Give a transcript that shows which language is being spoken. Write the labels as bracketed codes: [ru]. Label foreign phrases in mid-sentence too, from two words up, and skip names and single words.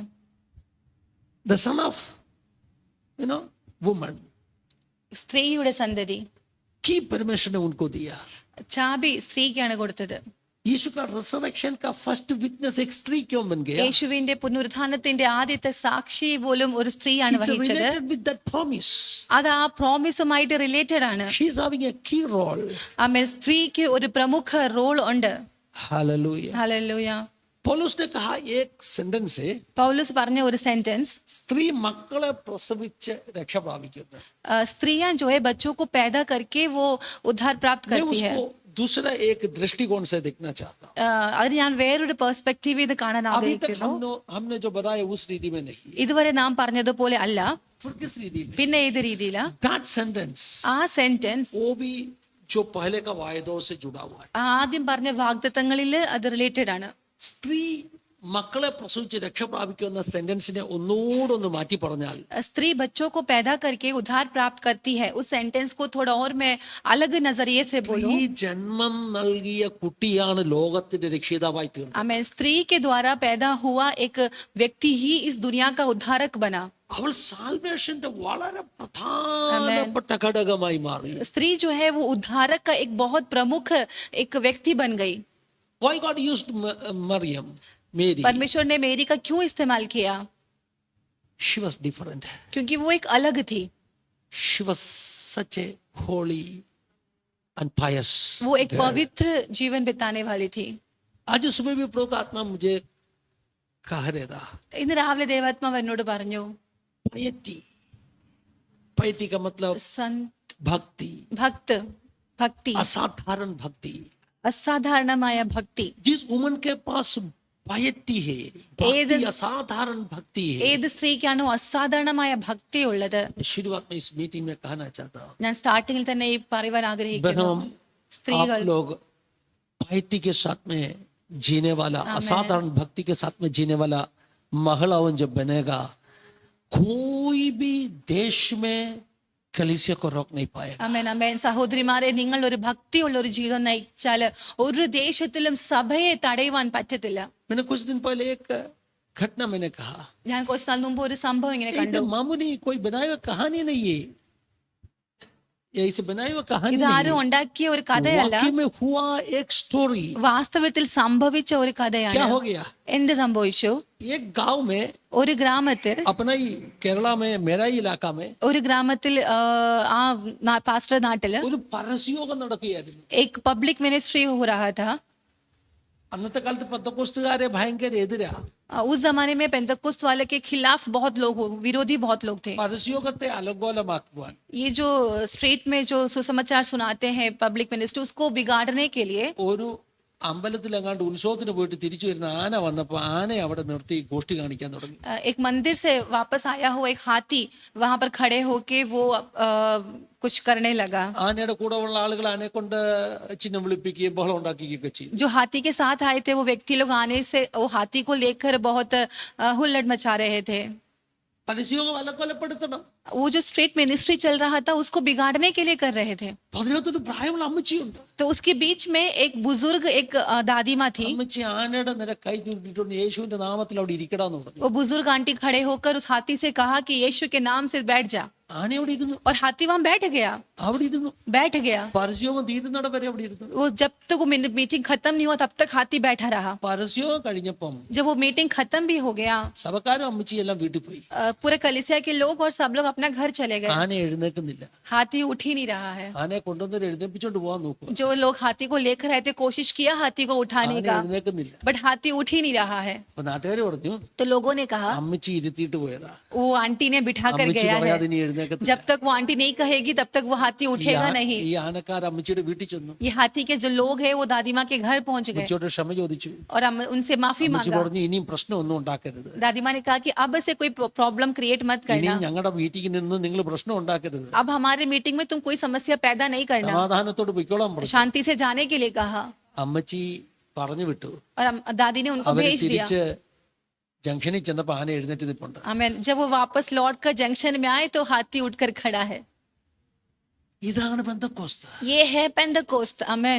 [en] The son of woman [ml] സ്ത്രീയുടെ സന്തതി [hi] की परमेश्वर ने उनको दिया. [ml] ചാബി സ്ത്രീക്കാണ് കൊടുത്തത്. [hi] यीशु का रिसरेक्शन का [en] first witness [hi] एक स्त्री क्यों बन गया? [ml] യേശുവിന്റെ പുനരുത്ഥാനത്തിന്റെ ആദ്യത്തെ സാക്ഷി പോലും ഒരു സ്ത്രീയാണ് [en] It's [ml] വഹിച്ചത്. [en] related with that promise. [ml] അത് ആ പ്രോമിസുമായിട്ട് റിലേറ്റഡ് ആണ്. [en] She is having a key role. [ml] ആമേൻ. സ്ത്രീക്ക് ഒരു പ്രമുഖ റോൾ ഉണ്ട്. [en] Hallelujah. [ml] ഹല്ലേലൂയ. [hi] पौलुस ने कहा एक सेंटेंस है, [ml] പൗലോസ് പറഞ്ഞ ഒരു സെന്റൻസ്, स्त्री മക്കളെ പ്രസവിച്ച് രക്ഷ പ്രാപിക്കുന്നു. [hi] स्त्रियां जो है बच्चों को पैदा करके वो उद्धार प्राप्त मैं करती है. उसको दूसरा एक दृष्टिकोण से देखना चाहता हूँ. [ml] അത് ഞാൻ വേറൊരു പെർസ്പെക്റ്റീവ് ഇത് കാണാൻ [hi] अभी तक [ml] ആഗ്രഹിക്കുന്നു. [hi] हमने जो बताया उस रीति में नहीं. [ml] ഇതുവരെ നാം പറഞ്ഞതുപോലെ അല്ല. [hi] फिर किस रीति में? [ml] പിന്നെ ഏത് രീതിയിലാ? [en] That sentence, [ml] ആ സെന്റൻസ് [hi] वो भी जो पहले का वायदों से जुड़ा हुआ है. [ml] ആദ്യം പറഞ്ഞ വാഗ്ദത്തങ്ങളിൽ അത് റിലേറ്റഡ് ആണ്. സ്ത്രീ മക്കളെ പ്രസവിച്ച് രക്ഷ പ്രാപിക്കുന്ന സെന്റൻസിനെ ഒന്നുകൂടൊന്ന് മാറ്റി പറഞ്ഞാൽ, [hi] स्त्री बच्चों को पैदा करके उद्धार प्राप्त करती है, उस सेंटेंस को थोड़ा और मैं अलग नजरिए से बोलूं. [ml] ഈ ജന്മം നൽകിയ കുട്ടിയാണ് ലോകത്തിന്റെ രക്ഷിതാവായി തീർന്നത്. [hi] हमें स्त्री के द्वारा पैदा हुआ एक व्यक्ति ही इस दुनिया का उद्धारक बना. [ml] അവൾ സാൽവേഷന്റെ വളരെ പ്രധാനപ്പെട്ട ഘടകമായി മാറി. [hi] स्त्री जो है वो उद्धारक का एक बहुत प्रमुख एक व्यक्ति बन गई. [en] Why God used Maryam, Mary? [hi] परमेश्वर ने मेरी का क्यों इस्तेमाल किया? [en] She was different. [hi] क्योंकि वो एक अलग थी. [en] She was such a holy and pious. [hi] वो एक पवित्र जीवन बिताने वाली थी. आज सुबह भी प्रभु का आत्मा मुझे कह रहा था, [ml] ഇന്ന് രാവിലെ ദൈവാത്മാവ് എന്നോട് പറഞ്ഞു, [hi] piety. piety का मतलब संत भक्ति, भक्त, भक्ति, असाधारण भक्ति. [ml] അസാധാരണമായ ഭക്തി. [hi] जिस वुमन के पास piety है, भक्ति, असाधारण भक्ति है. [ml] ഏത് സ്ത്രീക്കാണോ അസാധാരണമായ ഭക്തി ഉള്ളത്? [hi] शुरुआत में इस मीटिंग में कहना चाहता हूँ, [ml] ഞാൻ സ്റ്റാർട്ടിങ്ങിൽ തന്നെ ഈ പറയുവാൻ ആഗ്രഹിക്കുന്നു, [hi] बहनों, [ml] സ്ത്രീകൾ [hi] आप लोग piety के साथ में जीने वाला, असाधारण भक्ति के साथ में जीने वाला महिलाओं जब बनेगा, कोई भी देश में कलीसिया को रोक नहीं पाएगा. [ml] അമേൻ. അമേൻ. സഹോദരിമാരെ, നിങ്ങൾ ഒരു ഭക്തിയുള്ള ഒരു ജീവിതം നയിച്ചാൽ ഒരു ദേശത്തിലും സഭയെ തടയുവാൻ പറ്റത്തില്ല. [hi] मैंने कुछ दिन पहले एक घटना मैंने कहा, [ml] ഞാൻ കുറച്ച് നാൾ മുമ്പ് ഒരു സംഭവം ഇങ്ങനെ [hi] ये [ml] കണ്ടു. [hi] मामूली कोई बनाया हुआ कहानी नहीं है, ये इसे बनाया हुआ कहानी [ml] ഇത് [hi] नहीं [ml] ആരും [hi] है. [ml] ഉണ്ടാക്കിയ ഒരു കഥയല്ല, [hi] वाकई में हुआ एक स्टोरी. [ml] വാസ്തവത്തിൽ സംഭവിച്ച ഒരു [hi] क्या [ml] കഥയാണ്. [hi] हो गया? [ml] എന്ത് സംഭവിച്ചു? [hi] एक गांव में, [ml] ഒരു ഗ്രാമത്തിൽ, [hi] अपना ही केरला में, मेरा ही इलाका में, [ml] ഒരു ഗ്രാമത്തിൽ പാസ്റ്റർ നാട്ടില് ഒരു പരസ്യയോഗം നടക്കുകയായിരുന്നു. [hi] एक [en] public ministry [hi] हो रहा था. [ml] അന്നത്തെ കാലത്ത് പെന്തക്കോസ്തുകാരെ ഭയങ്കര എതിരാ. [hi] उस जमाने में पेंतकुस्त वाले के खिलाफ बहुत लोग, विरोधी बहुत लोग थे. [ml] പരസ്യയോഗത്തെ അലങ്കോലമാക്കുവാൻ, [hi] ये जो स्ट्रीट में जो सुसमाचार सुनाते हैं [en] public ministry, [hi] उसको बिगाड़ने के लिए [ml] ഒരു അമ്പലത്തിലെങ്ങാണ്ട് ഉത്സവത്തിന് പോയിട്ട് തിരിച്ചു വരുന്ന ആന വന്നപ്പോൾ ആനയെ അവിടെ നിർത്തി ഗോഷ്ടി കാണിക്കാൻ തുടങ്ങി. [hi] एक मंदिर से वापस आया हुआ एक हाथी वहां पर खड़े होके वो कुछ करने लगा. [ml] ആനയുടെ കൂടെ ഉള്ള ആളുകൾ ആനയെ കൊണ്ട് ചിഹ്നം വിളിപ്പിക്കുകയും ബഹളം ഉണ്ടാക്കുകയൊക്കെ ചെയ്തു. [hi] जो हाथी के साथ आए थे वो व्यक्ति लोग आने से वो हाथी को लेकर बहुत हुल्लड़ मचा रहे थे. [ml] പരസ്യവും കൊലപ്പെടുത്തണം. [hi] वो जो [en] street ministry [hi] चल रहा था उसको बिगाड़ने के लिए कर रहे थे. [ml] അതിനകത്തൊരു പ്രായമുള്ള അമ്മച്ചിയുണ്ട്. [hi] तो उसके बीच में एक बुजुर्ग एक दादी माँ थी. [ml] അമ്മച്ചി ആനയുടെ നേരെ കൈ ചൂണ്ടിട്ടുണ്ട്, യേശുവിന്റെ നാമത്തിൽ അവിടെ ഇരിക്കടാന്ന് പറഞ്ഞു. [hi] वो बुजुर्ग आंटी खड़े होकर उस हाथी से कहा कि यीशु के नाम से बैठ जा. [ml] ആന അവിടെ ഇരുന്നു. [hi] और हाथी वहां बैठ गया. [ml] അവിടെ ഇരുന്നു. [hi] बैठ गया. [ml] പരസ്യവും തീരുന്നിട വരെ അവിടെ ഇരുന്നു. [hi] वो जब तक वो मीटिंग खत्म नहीं हुआ तब तक हाथी बैठा रहा. [ml] പരസ്യവും കഴിഞ്ഞപ്പം [hi] जब वो मीटिंग खत्म भी हो गया [ml] സഭക്കാരും അമ്മച്ചിയും എല്ലാം വീട്ടിൽ പോയി. [hi] पूरे कलीसिया के लोग और सब लोग अपना घर चले गए. [ml] ആന എഴുന്നേക്കുന്നില്ല. [hi] हाथी उठ ही नहीं रहा है. [ml] ആനയെ കൊണ്ടുവന്ന് എഴുന്നേപ്പിച്ചോണ്ട് പോവാൻ നോക്കുക. [hi] जो लोग हाथी को लेकर आए थे कोशिश किया हाथी को उठाने [ml] ആന [hi] का, [ml] എഴുന്നേക്കുന്നില്ല. [hi] बट हाथी उठ ही नहीं रहा है. [ml] അപ്പൊ നാട്ടുകാർ പറഞ്ഞു [hi] तो लोगों ने कहा [ml] അമ്മച്ചി ഇരുത്തിയിട്ട് പോയതാ. [hi] वो आंटी ने बिठा कर [ml] അമ്മച്ചി [hi] गया है. [ml] പറയാതെ ഇനി എഴുന്നേക്കത്തില്ല. [hi] जब तक वो आंटी नहीं कहेगी तब तक वो हाथी उठेगा नहीं. [ml] ഈ ആനക്കാർ അമ്മച്ചിയുടെ വീട്ടിൽ ചെന്നു. [hi] ये हाथी के जो लोग हैं वो दादी माँ के घर पहुंच गए [ml] അമ്മച്ചിയോട് ക്ഷമ ചോദിച്ചു. [hi] और उनसे माफी [ml] അമ്മച്ചി [hi] मांगा. [ml] പറഞ്ഞു ഇനിയും പ്രശ്നമൊന്നും ഉണ്ടാക്കരുത്. [hi] दादी माँ ने कहा कि अब से कोई [en] problem create [hi] मत करना. [ml] ഇനിയും ഞങ്ങളുടെ മീറ്റിംഗിൽ നിന്ന് നിങ്ങൾ പ്രശ്നം ഉണ്ടാക്കരുത്. [hi] अब हमारे मीटिंग में तुम कोई समस्या पैदा नहीं करना. [ml] സമാധാനത്തോട് പൊയ്ക്കോളാൻ പറഞ്ഞു. [hi] शांति से जाने के लिए कहा [ml] അമ്മച്ചി പറഞ്ഞു വിട്ടു. [hi] और दादी ने उनको [ml] അവര് [hi] भेज दिया. [ml] തിരിച്ച് ജംഗ്ഷനിൽ ചെന്നപ്പോ ആന എഴുന്നേറ്റ് നിൽപ്പുണ്ട്. [hi] आमेन. जब वो वापस लौट कर जंक्शन में आए तो हाथी उठकर खड़ा है. [ml] ഇതാണ് പെന്തക്കോസ്ത്. [hi] ये है पेंटकोस्त. आमेन.